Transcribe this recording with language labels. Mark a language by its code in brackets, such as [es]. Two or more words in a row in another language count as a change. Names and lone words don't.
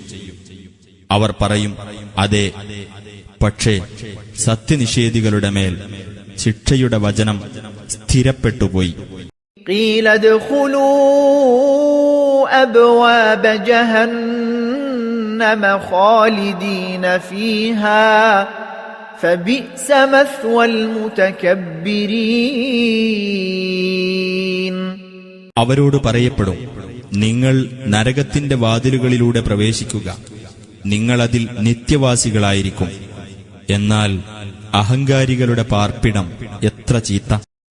[ml] അവർ പറയും, അതെ. പക്ഷേ സത്യനിഷേധികളുടെ മേൽ ശിക്ഷയുടെ വചനം സ്ഥിരപ്പെട്ടുപോയി. [ar] قيل ادخلوا أبواب جهنم خالدين فيها فبئس مثوى المتكبرين. [ml] അവരോട് പറയപ്പെടും, നിങ്ങൾ നരകത്തിന്റെ വാതിലുകളിലൂടെ പ്രവേശിക്കുക, നിങ്ങളതിൽ നിത്യവാസികളായിരിക്കും. എന്നാൽ അഹങ്കാരികളുടെ പാർപ്പിടം എത്ര ചീത്ത!